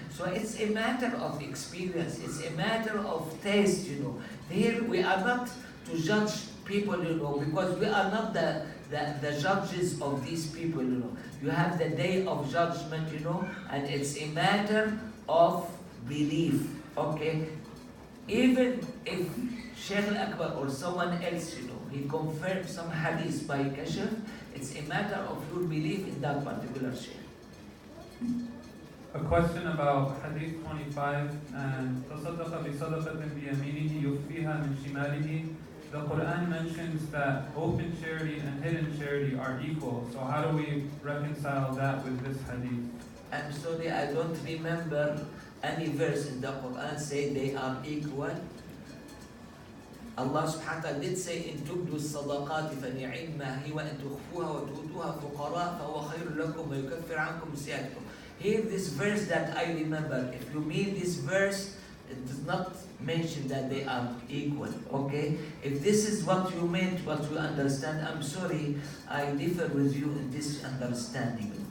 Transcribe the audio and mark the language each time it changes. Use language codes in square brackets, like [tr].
[en] So it's a matter of experience, it's a matter of taste, Here we are not to judge people, because we are not the judges of these people, You have the day of judgment, and it's a matter of belief, okay? Even if Shaykh al-Akbar or someone else, he confirmed some hadith by Kashf, it's a matter of your belief in that particular shaykh. A question about Hadith 25 and [ar] تصدق بصدقة بيمينه يخفيها من شماله [en] the Quran mentions that open charity and hidden charity are equal. So how do we reconcile that with this hadith? I'm sorry, I don't remember any verse in the Quran say they are equal. Allah subhanahu wa ta'ala did say [ar] in tubdu sadaqati فَنِعِمَّا هِوَ إِن تُخْفُوهَا وَتُؤْتُوهَا فُقَرَاءَ فَهُوَ خَيْرٌ لَكُمْ وَيُكَفِّرْ عَنْكُمْ سَيِّئَاتِكُم. [en] Here this verse that I remember, if you mean this verse, it does not mention that they are equal, okay? If this is what you meant, what you understand, I'm sorry, I differ with you in this understanding.